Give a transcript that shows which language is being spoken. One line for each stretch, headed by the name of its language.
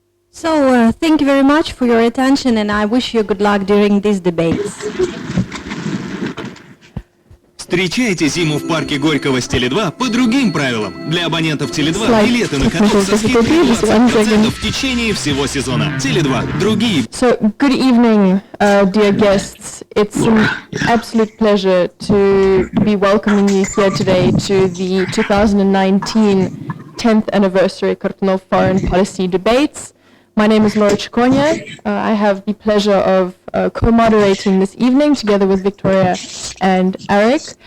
English: So, thank you very much for your attention, and I wish you good luck during these debates.
Russian: Встречайте зиму в парке Горького с Теле2 по другим правилам. Для абонентов Теле2 билеты на каток со скидкой 20% в течение всего сезона. Теле2. Другие.
English: So, good evening, dear guests. It's an absolute pleasure to be welcoming you here today to the 2019 10th anniversary Kortunov Foreign Policy Debates. My name is Laura Chiconia. I have the pleasure of co-moderating this evening together with Victoria and Eric.